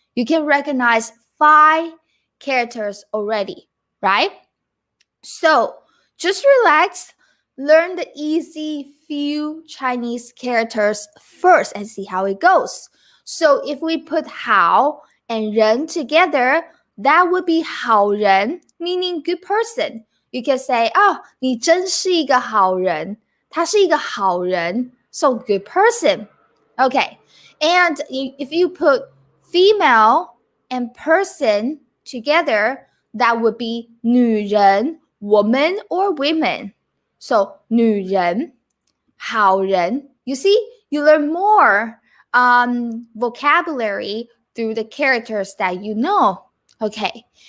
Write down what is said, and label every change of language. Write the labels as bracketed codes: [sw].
[en] You can recognize 5 characters already, right? So just relax. learn the easy few Chinese characters first and see how it goes. So if we put 好 and 人 together, that would be 好人, meaning good person. You can say, [zh] 你真是一个好人. 他是一个好人. [en] So good person. [zh] Okay. [en] And if you put female and person together, that would be 女人, woman or women. [zh] So 女人, 好人. [en] You see, you learn more vocabulary through the characters that you know. Okay.